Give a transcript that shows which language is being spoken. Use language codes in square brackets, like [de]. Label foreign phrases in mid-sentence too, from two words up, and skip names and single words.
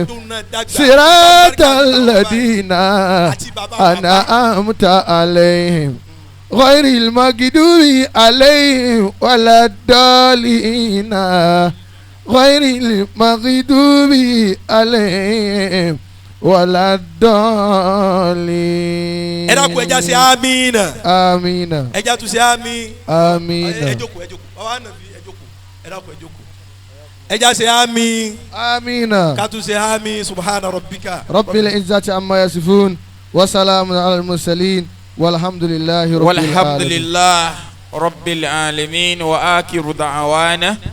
[ar] صراط الذين أنعمت عليهم. غير المغضوب عليهم ولا الضالين غير المغضوب عليهم ولا الضالين. [yo] ẹ dákun ẹja ṣe amina. amina. ẹja tún ṣe ami. amina. ẹ jókòó bàbá nàbí ẹ jókòó ẹ dákun ẹ jókòó. ẹja ṣe ami. amina. ká tún ṣe ami [ar] سبحان ربك. رب العزة عما يصفون وسلام على المرسلين. والحمد لله رب العالمين.